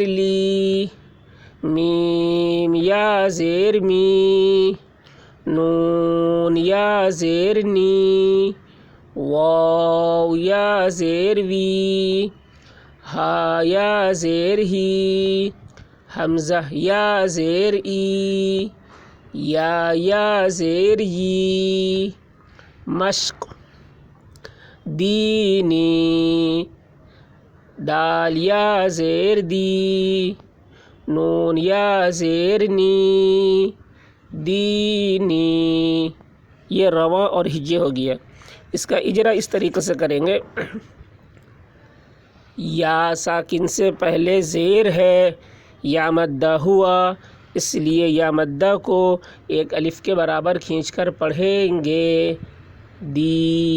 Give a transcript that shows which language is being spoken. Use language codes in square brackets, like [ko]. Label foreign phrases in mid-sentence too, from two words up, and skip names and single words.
[ur] لی، میم یا زیر می، نون یا زیر نی، واو یا زیر وی، ہا یا زیر ہی، حمزہ یا زیر ای، یا زیر یی، مشق دینی، دال یا زیر دی، نون یا زیر نی، دینی۔ یہ رواں اور ہجے ہو گیا۔ اس کا اجرا اس طریقے سے کریں گے۔ یا ساکن سے پہلے زیر ہے، یا مدہ ہوا، اس لیے یا مدہ کو ایک الف کے برابر کھینچ کر پڑھیں گے، دی۔